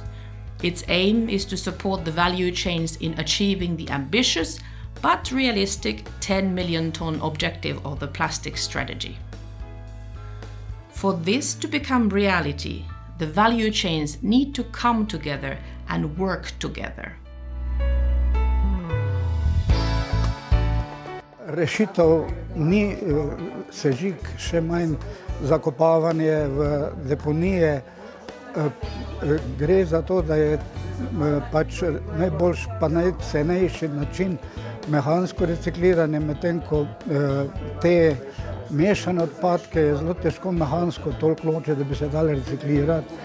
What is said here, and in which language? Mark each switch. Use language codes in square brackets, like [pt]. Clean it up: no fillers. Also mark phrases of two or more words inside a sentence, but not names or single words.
[en] Its aim is to support the value chains in achieving the ambitious but realistic 10 million ton objective of the plastic strategy. For this to become reality, the value chains need to come together and work together. [sl] Rešitev ni sežig, še manj zakopavanje v deponije. Gre za to, da je pač najboljši pa najcenejši način mehansko recikliranje, medtem ko te mešane odpadke je zelo težko mehansko toliko ločiti, da bi se dali reciklirati.